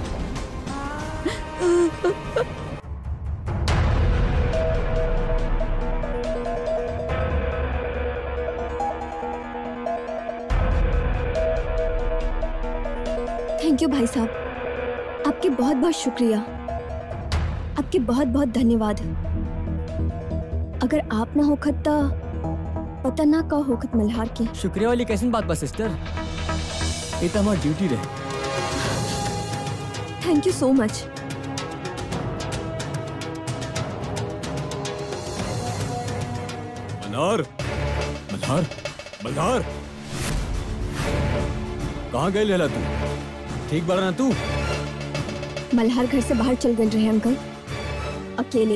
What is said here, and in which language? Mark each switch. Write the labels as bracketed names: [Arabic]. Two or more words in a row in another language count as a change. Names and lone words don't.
[English] thank you [Bhojpuri] भाई साहब, आपके बहुत बहुत शुक्रिया। आपके बहुत बहुत धन्यवाद। अगर आप ना होखत तो पता ना का होखत मल्हार की। शुक्रिया वाली कैसी बात बा सिस्टर, ये तो हमारी ड्यूटी रहे। [English] thank you so much. [Bhojpuri] मल्हार, मल्हार, मल्हार, कहाँ गए लेला तू? ठीक बारा ना तू? मल्हार घर से बाहर चल गए रहे अंकल, अकेले।